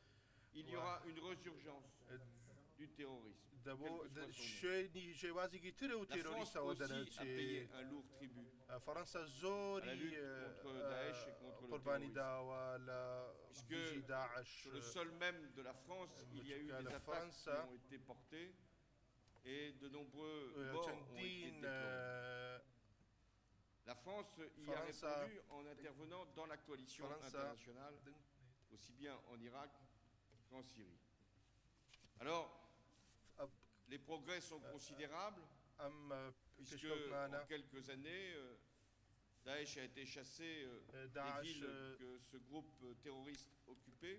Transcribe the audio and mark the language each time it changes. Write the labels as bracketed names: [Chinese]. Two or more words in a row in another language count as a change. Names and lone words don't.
[Central Kurdish] شوێنی شێوازێکی ترە و تێرۆریستەوە دەنەچێت فەڕەنسا زۆری قوربانی داوە لە دژی داعش لە فەڕەنسا چەندین [French] La France y a répondu en intervenant dans la coalition internationale, aussi bien en Irak qu'en Syrie. Alors, les progrès sont considérables, puisque en quelques années, Daesh a été chassé des villes que ce groupe terroriste occupait.